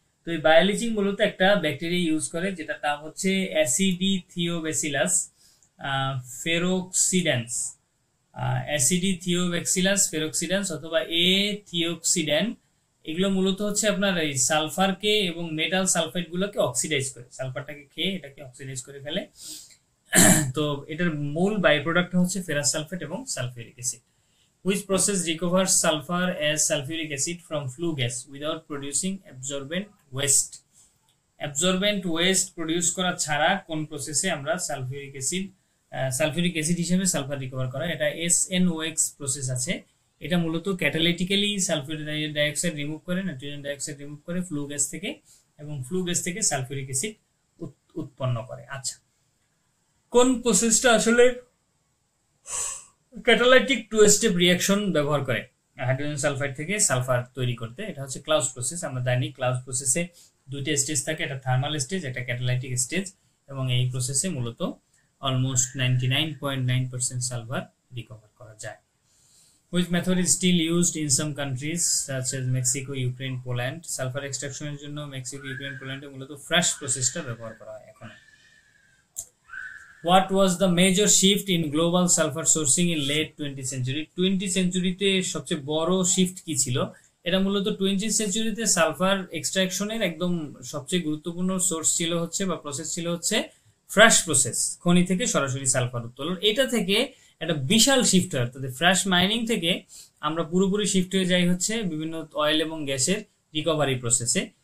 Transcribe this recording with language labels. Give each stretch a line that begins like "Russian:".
Bangla: তো এই বায়োলিচিং মূলত একটা ব্যাকটেরিয়া ইউজ করে যেটার নাম হচ্ছে অ্যাসিডিথিওব্যাসিলাস ফেরোক্সিডেন্স, অ্যাসিডিথিওব্যাসিলাস ফেরোক্সিডেন্স অথবা এ থিওক্সিডেন। এগুলো মূলত হচ্ছে আপনার এই সালফারকে এবং মেটাল সালফাইড গুলোকে অক্সিডাইজ করে, সালফারটাকে খেয়ে এটাকে অক্সিডাইজ করে ফেলে। তো এটার মূল বাই প্রোডাক্ট হচ্ছে ফেরাস সালফেট এবং sulphuric acid.
English: Which process recovers sulfur as sulfuric acid from flue gas without producing absorbent waste?
Bangla: Absorbent waste produce করা ছাড়া কোন প্রসেসে আমরা সালফিউরিক অ্যাসিড হিসেবে সালফার রিকভার করা? এটা SNOx প্রসেস আছে। এটা মূলত ক্যাটালাইটিক্যালি সালফার ডাইঅক্সাইড রিমুভ করে, নাইট্রোজেন ডাইঅক্সাইড রিমুভ করে ফ্লু গ্যাস থেকে, এবং ফ্লু গ্যাস থেকে সালফিউরিক অ্যাসিড উৎপন্ন করে। আচ্ছা, কোন প্রসেসটা আসলে ক্যাটালাইটিক টু স্টেপ রিঅ্যাকশন ব্যবহার করে হাইড্রোজেন সালফাইড থেকে সালফার তৈরি করতে? এটা হচ্ছে ক্লাউজ প্রসেস। আমরা জানি ক্লাউজ প্রসেসে দুইটা স্টেজ থাকে, একটা থার্মাল স্টেজ, একটা ক্যাটালাইটিক স্টেজ, এবং এই প্রসেসে মূলত অলমোস্ট 99.9% সালফার রিকভার করা যায়।
English: Which method is still used in some countries such as Mexico, Ukraine, Poland?
Bangla: Sulphur এক্সট্রাকশনের জন্য মেক্সিকো, ইউক্রেন, পোল্যান্ডে মূলত ফ্রেশ প্রসেসটা ব্যবহার করা হয় এখন।
English: What was the major shift in global sulfur sourcing in late 20th century?
Bangla: 20th সেঞ্চুরিতে সবচেয়ে বড় shift কি ছিল? এটা মূলত 20th সেঞ্চুরিতে সালফার এক্সট্রাকশনের একদম সবচেয়ে গুরুত্বপূর্ণ সোর্স ছিল হচ্ছে বা প্রসেস ছিল হচ্ছে ফ্রেশ প্রসেস, খনি থেকে সরাসরি সালফার উত্তোলন। এটা থেকে একটা বিশাল শিফট হয়, অর্থাৎ ফ্রেশ মাইনিং থেকে আমরা পুরোপুরি শিফট হয়ে যাই হচ্ছে বিভিন্ন অয়েল এবং গ্যাসের রিকভারি প্রসেসে।